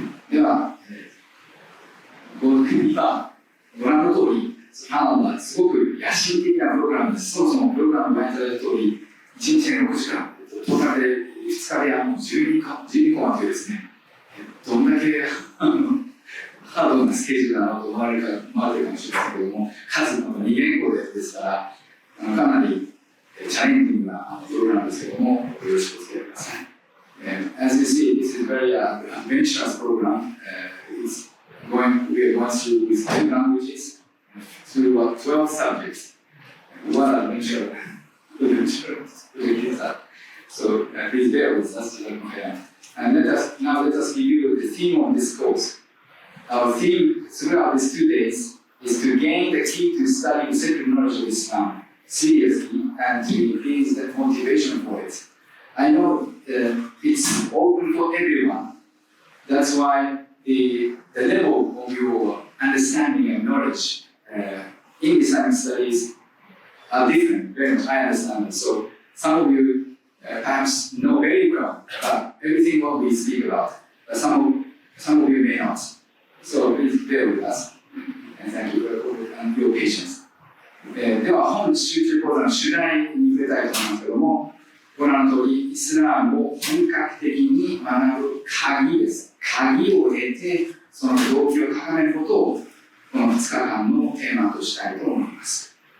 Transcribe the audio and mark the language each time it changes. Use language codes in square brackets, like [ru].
[ja] では、今ご覧の通り、すごく野心的なプログラムです。そもそもプログラムに前にされた通り、1日で6時間、トータルで2日で12コマというですね、どんだけハードなスケジュールだなと思われるかもしれませんけれども、かつ2言語ですから、かなりチャレンジングなプログラムですけれども、よろしくお付き合いください。 [en] As you see, this is very adventurous program. We are going through with 10 languages, through 12 subjects. What adventure is that? So please bear with us. And let us give you the theme of this course. Our theme throughout these 2 days is to gain the key to study sacred knowledge of Islam seriously and to increase the motivation for it. I know it's open for everyone. That's why the level of your understanding and knowledge in Islamic studies are different, very much. I understand it. So some of you perhaps know very well about everything what we speak about, but some of you may not. So please bear with us, and thank you for your patience. [ja] では本集中講座の主題に触れたいと思いますけども、ご覧の通りイスラームを本格的に学ぶ鍵です。鍵を得てその動機を高めることをこの2日間のテーマとしたいと思います。